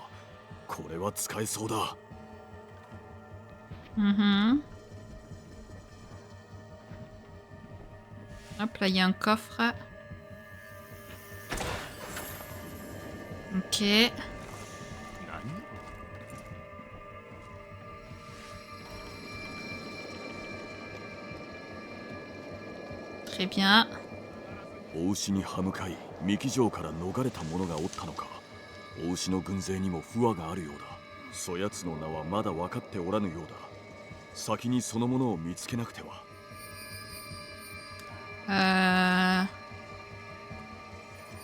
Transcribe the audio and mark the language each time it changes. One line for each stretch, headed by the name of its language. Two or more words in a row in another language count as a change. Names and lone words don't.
Japanese: これは使えそうだ。
French: Mhm. Hop, là, il y a un coffre. Ok. Très bien.
Japanese: 大牛に歯向かい三木城から逃れた者がおったのか。大牛の軍勢にも不和があるようだ。そやつの名はまだ分かっておらぬようだ。先にその者を見つけなくては。